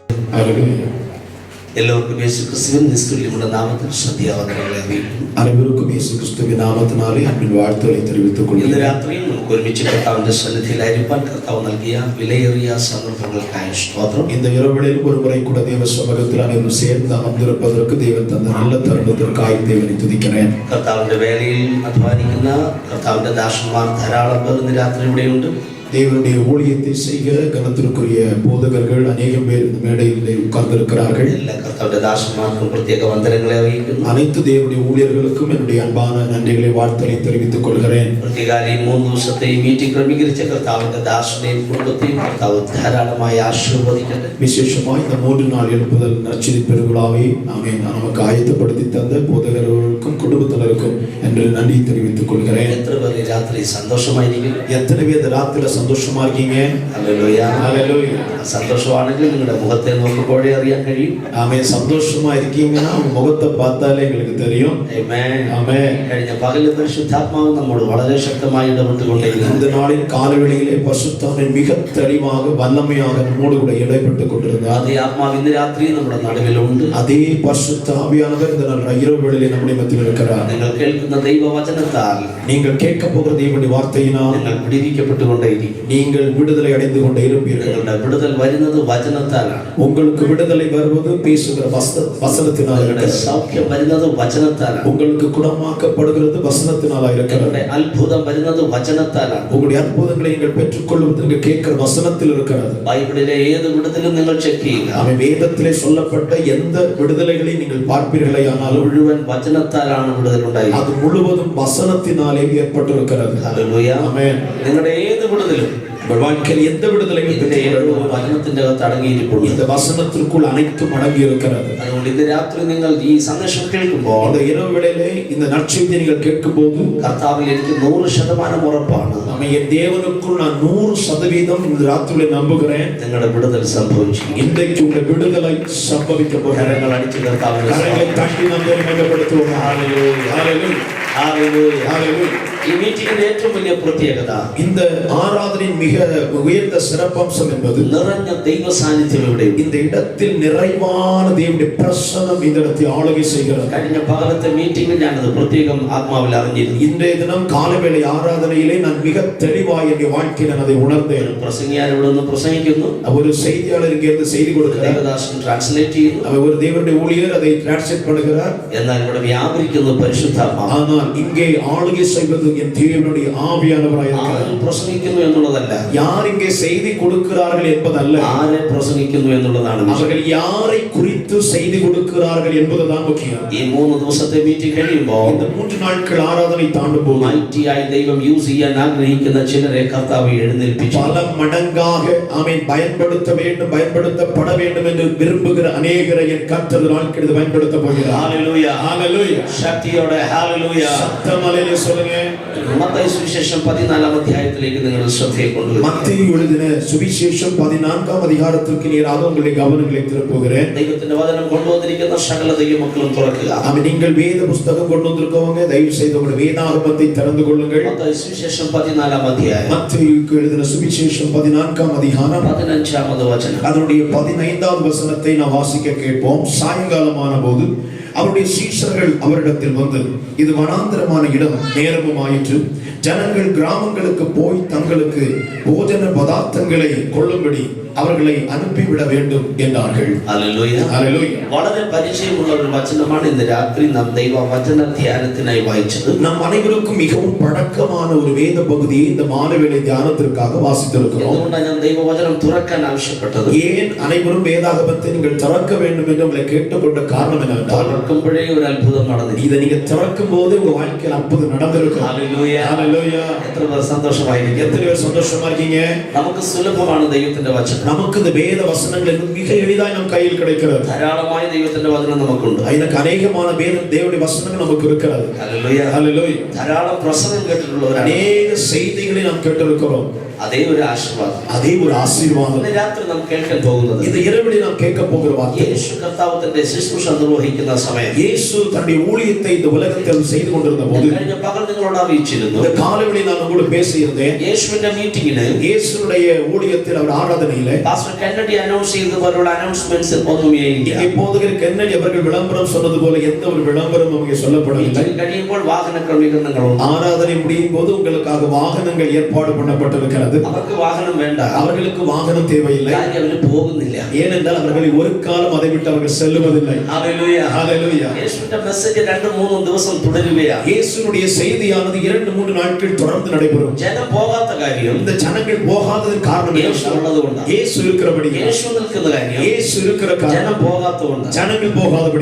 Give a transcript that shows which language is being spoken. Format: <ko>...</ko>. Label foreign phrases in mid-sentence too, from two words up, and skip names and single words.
<ta>எல்லோருக்கும் இயேசு கிறிஸ்துவின் நிஸ்துல்யமுள்ள நாமத்தில் சத்தியாவதனங்களை அறிவிக்கும். அனைவருக்கும் இயேசு கிறிஸ்துவின் நாமத்தினாலே அன்பின் வாழ்த்துக்களை தெரிவித்துக் இந்த கொள்கிறேன்.</ta> <ml>രാത്രിയിൽ നമുക്ക് ഒരുമിച്ച് കർത്താവിന്റെ സന്നിധിയിൽ ആയിരിക്കാൻ കർത്താവ് നൽകിയ വിലയേറിയ സന്ദർഭങ്ങൾക്കായി സ്തോത്രം.</ml> <ta>இந்த இரவுகளில் ஒரு முறை கூட தேவ சமூகத்தில் அனைவரும் சேர்ந்து அமர்ந்திருப்பதற்கு தேவன் தந்த நல்ல தருணத்திற்காக தேவனை துதிக்கிறேன்.</ta> <ml>കർത്താവിന്റെ വേലയിൽ അധ്വാനിക്കുന്ന കർത്താവിന്റെ ദാസന്മാർ ധാരാളം പേർ ഇന്ന് രാത്രി ഇവിടെയുണ്ട്.</ml> <ta>தேவனுடைய ஊழியத்தை செய்கிற கனத்திற்குரிய போதகர்கள் அநேகம் பேர் இந்த மேடையில் உட்கார்ந்திருக்கிறார்கள்.</ta> <ml>എല്ലാ കർത്താവിന്റെ ദാസന്മാർക്കും പ്രത്യേക വന്ദനങ്ങളെ അറിയിക്കുന്നു.</ml> <ta>அனைத்து தேவனுடைய ஊழியர்களுக்கும் என்னுடைய அன்பான நன்றிகளை வாழ்த்தலை தெரிவித்துக் கொள்கிறேன்.</ta> <ml>പ്രത്യേകാലി 3 ദിവസത്തെ ഈ മീറ്റിംഗ് ക്രമീകരിച്ച കർത്താവിന്റെ ദാസനെയും കുടുംബത്തെയും കർത്താവ് ധാരാളമായി ആശീർവദിക്കട്ടെ.</ml> <ta>விசேஷமாய் இந்த 3 நாள் எழுப்புதல் நற்செய்தி பெருவிழாவை நமக்கு ஆயத்தப்படுத்தி தந்த போதகர்களுக்கும் குடும்பத்தினருக்கும் என்று நன்றி தெரிவித்துக் கொள்கிறேன்.</ta> <ml>എത്ര പേർ ഈ രാത്രി സന്തോഷമായിരിക്കും?</ml> <ta>எத்தனை பேர் இந்த ராத்திரில சந்தோஷமா இருக்கீங்க?</ta> <ml>ഹല്ലേലൂയ.</ml> <ta>ஹல்லேலூயா.</ta> <ml>സന്തോഷമാണെങ്കിൽ നിങ്ങളുടെ മുഖത്തെ നോക്കുമ്പോഴേ അറിയാൻ കഴിയും.</ml> <ta>ஆமென். சந்தோஷமா இருக்கீங்கன்னா உங்க முகத்தை பார்த்தாலே எங்களுக்கு தெரியும்.</ta> <ml>ആമേൻ.</ml> <ta>ஆமென்.</ta> <ml>കഴിഞ്ഞ പകൽ പരിശുദ്ധാത്മാവ് നമ്മോട് വളരെ ശക്തമായി ഇടപെട്ടുകൊണ്ടിരിക്കുന്നു.</ml> <ta>இந்த நாளின் காலவெளியிலே பரிசுத்தாவின் மிக தெளிவாக வல்லமையாக நம்மோடு கூட இடைப்பட்டு கொண்டிருந்தார்.</ta> <ml>അതേ ആത്മാവ് ഇന്ന് രാത്രി നമ്മുടെ നടുവിലുണ്ട്.</ml> <ta>அதே பரிசுத்த ஆவியானவர் இந்த இரவு வேளையிலே நம்முடைய மத்தியில் இருக்கிறார்.</ta> <ml>നിങ്ങൾ കേൾക്കുന്ന ദൈവവചനത്താൽ</ml> <ta>நீங்கள் கேட்க போகிற தேவனுடைய வார்த்தையினால்</ta> <ml>നിങ്ങൾ വിടുവിക്കപ്പെട്ടുകൊണ്ടേയിരിക്കും.</ml> <ta>நீங்கள் விடுதலை அடைந்து கொண்டே இருப்பீர்கள்.</ta> <ml>നിങ്ങളുടെ വിടുതൽ വരുന്നത് വചനത്താലാണ്.</ml> <ta>உங்களுக்கு விடுதலை வருவது பேசுகிற வசனத்தினால்.</ta> <ml>നിങ്ങളുടെ സൗഖ്യം വരുന്നത് വചനത്താലാണ്.</ml> <ta>உங்களுக்கு குணமாக்கப்படுகிறது வசனத்தினால இருக்கிறது.</ta> <ml>നിങ്ങളുടെ അത്ഭുതം വരുന്നത് വചനത്താലാണ്.</ml> <ta>உங்களுடைய அற்புதங்களை நீங்கள் பெற்றுக்கொள்வது நீங்கள் கேட்கிற வசனத்தில் இருக்கிறது.</ta> <ml>ബൈബിളിലെ ഏത് വിടുതലും നിങ്ങൾ ചെക്ക് ചെയ്യുക.</ml> <ta>ஆமென். வேதத்திலே சொல்லப்பட்ட எந்த விடுதலை நீங்கள் பார்ப்பீர்களே ஆனாலும்</ta> <ml>മുഴുവൻ വചനത്താലാണ് വിടുതൽ ഉണ്ടായത്.</ml> <ta>அது முழுவதும் வசனத்தினாலே ஏற்பட்டிருக்கிறது.</ta> <ml>ഹല്ലേലൂയ.</ml> <ta>ஆமென்.</ta> <ml>നിങ്ങളുടെ ഏത് വിടുതലും</ml> <ta>உங்கள் வாழ்க்கையில் எந்த விடுதலையும்</ta> <ml>വചനത്തിന്റെ അകത്ത് അടങ്ങിയിരിക്കുന്നു.</ml> <ta>இந்த வசனத்திற்குள் அனைத்தும் அடங்கி இருக்கிறது.</ta> <ml>അതുകൊണ്ട് ഇന്ന് രാത്രി നിങ്ങൾ ഈ സന്ദേശം കേൾക്കുമ്പോൾ</ml> <ta>இந்த இரவு வேளையிலே இந்த நற்செய்தியை நீங்கள் கேட்கும்போது</ta> <ml>കർത്താവിൽ എനിക്ക് 100% ഉറപ്പാണ്.</ml> <ta>என் தேவனுக்குள் நான் 100% இந்த ராத்திரியிலே நம்புகிறேன்.</ta> <ml>നിങ്ങളുടെ വിടുതൽ സംഭവിച്ചു.</ml> <ta>இன்றைக்கு உங்கள் விடுதலை சம்பவிக்க போகிறது.</ta> <ml>കരങ്ങൾ അടിച്ച് കർത്താവിനെ</ml> <ta>கரங்களை தட்டி நாம் மகிமைப்படுத்துவோம். ஹல்லேலூயா. ஹல்லேலூயா.</ta> <ml>ഹല്ലേലൂയ.</ml> <ta>ஹல்லேலூயா.</ta> <ml>ഈ മീറ്റിംഗിന്റെ ഏറ്റവും വലിയ പ്രത്യേകത</ml> <ta>இந்த ஆராதனையின் மிக உயர்ந்த சிறப்பம்சம் என்பது</ta> <ml>നിറഞ്ഞ ദൈവ സാന്നിധ്യം ഇവിടെ.</ml> <ta>இந்த இடத்தில் நிறைவான தேவனுடைய பிரசன்னம் இந்த இடத்தை ஆளுகை செய்கிறது.</ta> <ml>കഴിഞ്ഞ പകലത്തെ മീറ്റിംഗിൽ ഞാനത് പ്രത്യേകം ആത്മാവിൽ അറിഞ്ഞിരുന്നു.</ml> <ta>இன்றைய தினம் காலவேளை ஆராதனையிலே நான் மிக தெளிவாய் என் வாழ்க்கையில் நான் அதை உணர்ந்தேன்.</ta> <ml>പ്രസംഗിയാർ ഇവിടെ നിന്ന് പ്രസംഗിക്കുന്നു.</ml> <ta>ஒரு செய்தியாளர் இங்கிருந்து செய்தி கொடுக்கிறார்.</ta> <ml>ദേവദാസൻ ട്രാൻസ്ലേറ്റ് ചെയ്യുന്നു.</ml> <ta>அவர் ஒரு தேவனுடைய ஊழியர் அதை டிரான்ஸ்லேட் பண்ணுகிறார்.</ta> <ml>എന്നാൽ ഇവിടെ വ്യാപരിക്കുന്ന പരിശുദ്ധാത്മാവ്.</ml> <ta>ஆனால் இங்கே ஆளுகை செய்வது என் தேவனுடைய ஆவியானவராய் இருக்கிறார்.</ta> <ml>പ്രസംഗിക്കുന്നു എന്നുള്ളതല്ല,</ml> <ta>யார் இங்கே செய்தி கொடுக்கிறார்கள் என்பதல்ல,</ta> <ml>ആരെ പ്രസംഗിക്കുന്നു എന്നുള്ളതാണ്.</ml> <ta>அவர்கள் யாரை குறித்து செய்தி கொடுக்கிறார்கள் என்பதுதான் முக்கியம்.</ta> <ml>ഈ 3 ദിവസത്തെ മീറ്റിംഗ് കഴിയുമ്പോൾ</ml> <ta>இந்த 3 நாட்கள் ஆராதனை தாண்டும் போது</ta> <ml>മൈറ്റിയായി ദൈവം യൂസ് ചെയ്യാൻ ആഗ്രഹിക്കുന്ന ചിലരെ കർത്താവ് എഴുന്നേൽപ്പിച്ചു.</ml> <ta>பல மடங்காக ஆமென் பயன்படுத்த வேண்டும், பயன்படுத்தப்பட வேண்டும் என்று விரும்புகிற அநேகரை என் கர்த்தர் நாட்களில் பயன்படுத்த போகிறார்.</ta> <ml>ഹല്ലേലൂയ.</ml> <ta>ஹalleluya.</ta> <ml>ശക്തിയോടെ ഹല്ലേലൂയ.</ml> <ta>சத்தமலையிலே சொல்லுங்க.</ta> <ml>മത്തായി സുവിശേഷം 14 അധ്യായത്തിലേക്ക് നിങ്ങൾ ശ്രദ്ധയെ കൊണ്ടുവരും.</ml> <ta>மத்தேயு எழுதின சுவிசேஷம் 14ஆம் அதிகாரத்திற்கு நேராக உங்களுடைய கவனங்களை திருப்புகிறேன்.</ta> <ml>ദൈവത്തിന്റെ വചനം കൊണ്ടുവന്നിരിക്കുന്ന സകല ദൈവമക്കളും തുറക്കുക.</ml> <ta>ஆமென். நீங்கள் வேத புத்தகம் கொண்டு வந்திருக்கவங்க தயவு செய்து உங்களுடைய வேதாகமத்தை திறந்து கொள்ளுங்கள்.</ta> <ml>മത്തായി സുവിശേഷം 14 അധ്യായം</ml> <ta>மத்தேயுக்கு எழுதின சுவிசேஷம் 14ஆம் அதிகாரம்</ta> <ml>15வது വചനം.</ml> <ta>அதனுடைய 15வது வசனத்தை நாம் வாசிக்க கேட்போம். சாயங்காலமான போது அவருடைய சீஷர்கள் அவரிடத்தில் வந்து, இது வனாந்தரமான இடம், நேரமும் ஆயிற்று, ஜனங்கள் கிராமங்களுக்கு போய் தங்களுக்கு போஜன பதார்த்தங்களை கொள்ளும்படி அவர்களை அனுப்பிவிட வேண்டும் என்றார்கள்.</ta> <ml>ഹല്ലേലൂയ.</ml> <ta>ஹல்லேலூயா.</ta> <ml>വളരെ പരിചയമുള്ള ഒരു വചനമാണ് ഇന്ന് രാത്രി നാം ദൈവവചന ധ്യാനത്തിനായി വായിച്ചത്.</ml> <ta>நம் அனைவருக்கும் மிகவும் பழக்கமான ஒரு வேத பகுதியை இந்த மாலைவேளை தியானத்திற்காக வாசித்திருக்கிறோம்.</ta> <ml>അതുകൊണ്ടാണ് ഞാൻ ദൈവവചനം തുറക്കാൻ ആവശ്യപ്പെട്ടത്.</ml> <ta>ஏன் அனைவரும் வேதாகமத்தை நீங்கள் திறக்க வேண்டும் என்று உங்களை கேட்டுக்கொண்ட காரணம் என்னவென்றால்,</ta> <ml>തുറക്കുമ്പോഴേ ഒരു അത്ഭുതം നടന്നിരിക്കും.</ml> <ta>இதை நீங்க திறக்கும் போது உங்க வாழ்க்கையில் அற்புதம் நடந்திருக்கும்.</ta> <ml>ഹല്ലേലൂയ.</ml> <ta>ஹல்லேலூயா.</ta> <ml>എത്ര പേർ സന്തോഷമായിരിക്കും?</ml> <ta>எத்தனை பேர் சந்தோஷமா இருக்கீங்க?</ta> <ml>നമുക്ക് സുലഭമാണ് ദൈവത്തിന്റെ വചനം.</ml> <ta>நமக்கு இந்த வேத வசனங்கள் மிக எளிதாய் நம் கையில் கிடைக்கிறது.</ta> <ml>ധാരാളമായ ദൈവത്തിന്റെ വചനം നമുക്കുണ്ട്.</ml> <ta>எனக்கு அநேகமான தேவனுடைய வசனங்கள் நமக்கு இருக்கிறது.</ta> <ml>ഹല്ലേലൂയ.</ml> <ta>ஹல்லேலூயா.</ta> <ml>ധാരാളം പ്രസംഗം കേട്ടിട്ടുള്ളവരാണ്.</ml> <ta>அநேக செய்திகளை நாம் கேட்டிருக்கிறோம்.</ta> <ml>അതേ ഒരു ആശീർവാദം, അതേ ഒരു ആശീർവാദം ഇന്ന് രാത്രി നാം കേൾക്കാൻ പോകുന്നത്.</ml> <ta>இந்த இரவில் நாம் கேட்க போகிற வார்த்தை,</ta> <ml>യേശു കർത്താവ് തന്റെ ശുശ്രൂഷ നിർവഹിക്കുന്ന സമയം</ml> <ta>இயேசு தன்னுடைய ஊழியத்தை இந்த உலகத்தில் செய்து கொண்டிருந்த போது,</ta> <ml>കഴിഞ്ഞ പകൽ നിങ്ങളോട് അറിയിച്ചിരുന്നു.</ml> <ta>இந்த காலைவெளி நான் உங்களோடு பேசியிருந்தேன்.</ta> <ml>യേശുവിന്റെ മീറ്റിംഗിന്</ml> <ta>இயேசுடைய ஊழியத்தில் அவர் ஆராதனையிலே</ta> <ml>പാസ്റ്റർ കെന്നഡി അനൗൺസ് ചെയ്തതുപോലുള്ള അനൗൺസ്മെന്റ്സ് ഒന്നുമേ ഇല്ല.</ml> <ta>இங்கே போதகர் கென்னடி அவர்கள் விளம்பரம் சொன்னது போல எந்த ஒரு விளம்பரம் நமக்கு சொல்லப்படவில்லை.</ta> <ml>കഴിയുമ്പോൾ വാഹന ക്രമീകരണങ്ങളും,</ml> <ta>ஆராதனை முடியும் போது உங்களுக்காக வாகனங்கள் ஏற்பாடு பண்ணப்பட்டிருக்கிறது.</ta> <ml>അവർക്ക് വാഹനം വേണ്ട,</ml> <ta>அவர்களுக்கு வாகனம் தேவையில்லை.</ta> <ml>കാര്യം അവര് പോകുന്നില്ല.</ml> <ta>ஏனென்றால் அவர்கள் ஒரு காலம் அதை விட்டு அவர்கள் செல்லுவதில்லை.</ta> <ml>ഹല്ലേലൂയ,</ml> <ta>ஹல்லேலூயா.</ta> <ml>യേശുവിന്റെ മെസ്സേജ് 2-3 ദിവസം തുടരുകയാണ്.</ml> <ta>இயேசுனுடைய செய்தியானது 2-3 நாட்கள் தொடர்ந்து நடைபெறும்.</ta> <ml>ജനം പോകാത്ത കാര്യം,</ml> <ta>இந்த ஜனங்கள் போகாததற்கு காரணம்</ta> <ml>യേശു ഉള്ളതുകൊണ്ടാണ്.</ml> <ta>இயேசு இருக்கிறபடி,</ta> <ml>യേശു നിൽക്കുന്ന കാര്യം,</ml> <ta>இயேசு இருக்கிற</ta> <ml>ജനം</ml> <ta>காரணம்</ta> <ml>പോകാത്തതുകൊണ്ടാണ്.</ml> <ta>ஜனங்கள் போகாதபடி.</ta>